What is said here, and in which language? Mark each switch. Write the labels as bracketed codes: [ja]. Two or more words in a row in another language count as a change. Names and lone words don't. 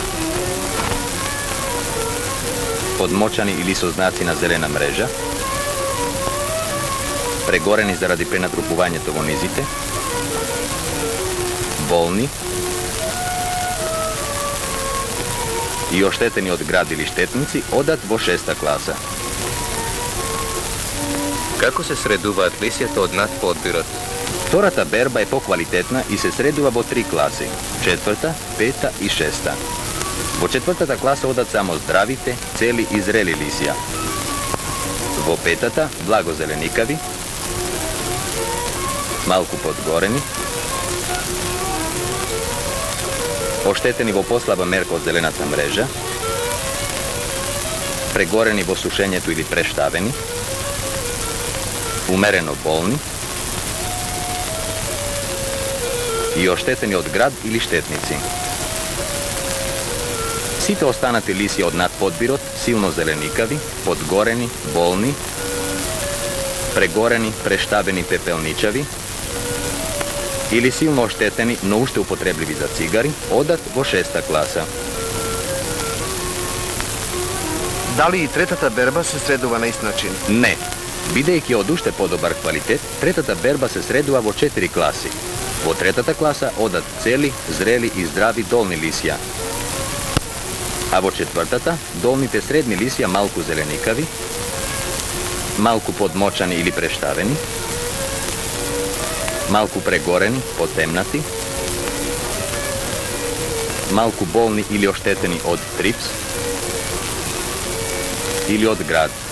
[mk] подмочани или со знаци на зелена мрежа, прегорени заради пренатрупувања товонизите, болни и оштетени од град или штетници, одат во шеста класа. Како се средуват лисјата од над подбирот? Втората берба е по-квалитетна и се средува во три класи – четврта, пета и шеста. Во четвртата класа одат само здравите, цели и зрели лисија. Во петата – благозеленикави, малку подгорени, оштетени во послаба мерка од зелената мрежа, прегорени во сушењето или прештавени, умерено болни и оштетени од град или штетници. Сите останати лисје од надподбирот, силно зелениkaви, подгорени, болни, прегорени, прештабени пепелничави или силно оштетени, но уште употребливи за цигари, одат во 6. klasa. Da li и третата берба се средува на ист начин? Не. Бидејќи од уште подобар квалитет, третата берба се средува во 4 класи. Во третата класа одат цели, зрели и здрави долни лисја. А во четвртата, долните средни лисја малку зеленикави, малку подмочани или прештавени, малку прегорени, потемнати, малку болни или оштетени од трипс или од град.